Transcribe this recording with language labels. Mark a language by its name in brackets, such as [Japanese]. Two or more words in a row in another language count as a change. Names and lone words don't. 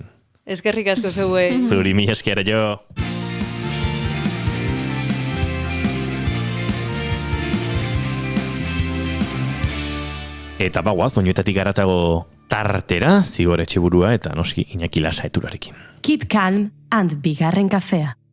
[Basque] Eskerrik asko zeuei. Zuri, mila esker, jo. Eta bagoaz, doinuetatik garatago tartera, Zigor Etxeburua eta noski Iñaki Lasaeturarekin. [English] Keep calm and [Basque] bigarren kafea.